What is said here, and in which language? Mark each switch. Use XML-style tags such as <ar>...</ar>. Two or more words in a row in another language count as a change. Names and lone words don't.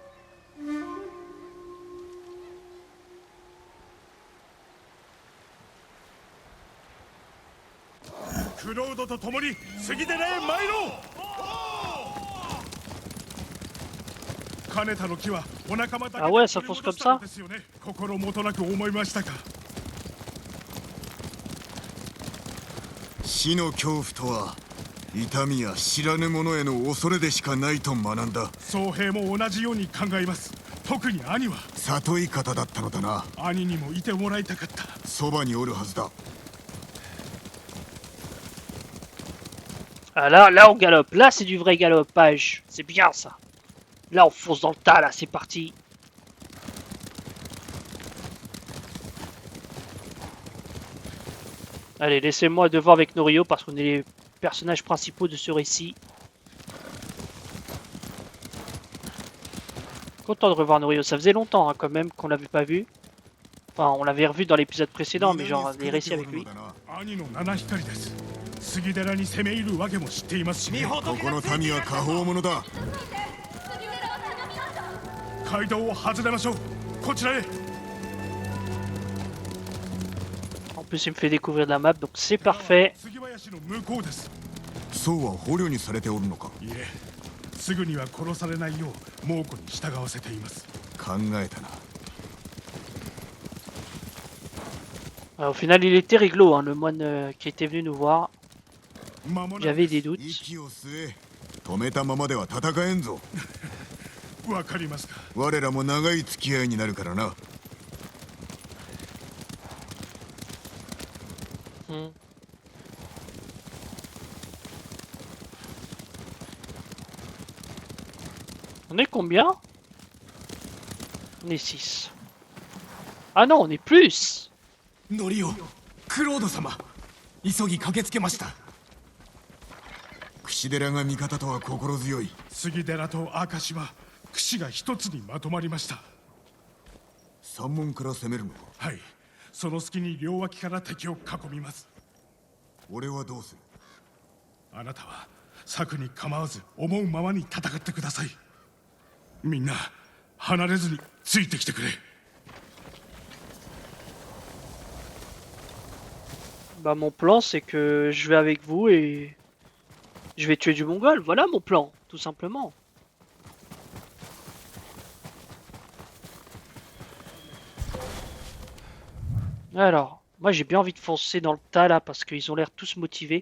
<ja>クロードと共に杉寺へ参ろう。金田の木はお仲間だけ</ja> <fr>Ah ouais, ça fonce comme ça?</fr> <ja>ですよね。心もとなく思いましたか。死の恐怖とは痛みや知らぬ者への恐れでしかないと学んだ。宗平も同じように考えます。特に兄は里い方だったのだな。兄にもいてもらいたかった。そばにおるはずだ。</ja> <fr>Ah là, on galope. Là, c'est du vrai galopage. C'est bien, ça. Là, on fonce dans le tas, là. C'est parti. Allez, laissez-moi devant avec Norio parce qu'on est les personnages principaux de ce récit. Content de revoir Norio. Ça faisait longtemps, hein, quand même, qu'on l'avait pas vu. Enfin, on l'avait revu dans l'épisode précédent, mais genre, les récits avec lui.</fr> <ja>兄の七光です。杉寺に攻め入るわけも知っていますしね。ここの民は下方者だ。街道を外れましょう。こちらへ。</ja> <fr>En plus, il me fait découvrir la map, donc c'est parfait.</fr> <ja>杉林の向こうです。そうは捕虜にされておるのか。いえ、すぐには殺されないよう猛虎に従わせています。考えたな。</ja> <fr>Alors, au final, il était réglo, hein, le moine qui était venu nous voir. J'avais des doutes.</fr> <ja>息を吸え。止めたままでは戦えんぞ。わかりますか。我らも長い付き合いになるからな。</ja> <fr>On est combien? On est 6. Ah non, on est plus.</fr> <ja>ノリオ、クロード様、急ぎ駆けつけました。櫛寺が味方とは心強い。杉寺と明石は櫛が一つにまとまりました。山門から攻めるのか。はい、その隙に両脇から敵を囲みます。俺はどうする。あなたは策に構わず思うままに戦ってください。みんな離れずについてきてくれ。</ja> <fr>Bah mon plan c'est que je vais avec vous et je vais tuer du mongol, voilà mon plan, tout simplement. Alors, moi j'ai bien envie de foncer dans le tas là parce qu'ils ont l'air tous motivés.</fr>